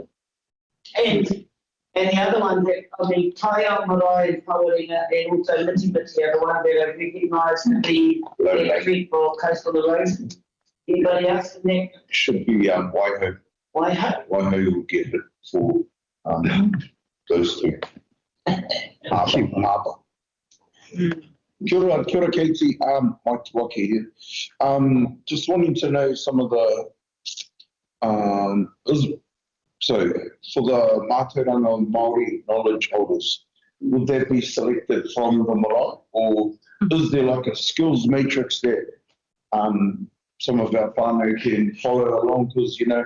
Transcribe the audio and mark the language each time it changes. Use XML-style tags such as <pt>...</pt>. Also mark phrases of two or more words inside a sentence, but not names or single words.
<en>And the other one that Taio Marae and Pawarenga and also Mitty are the one that are recognised to be threat for coastal erosion. Anybody else in there? Should be Waiho. Waiho will get it for those two.</en> <mi>Harbour. Kia ora, Katie.</mi> <en>Mike Wake here. Just wanting to know some of the so for the</en> <mi>Mātauranga Māori</mi> <en>knowledge holders, would that be selected from the marae, or is there like a skills matrix that some of our whānau can follow along?</en>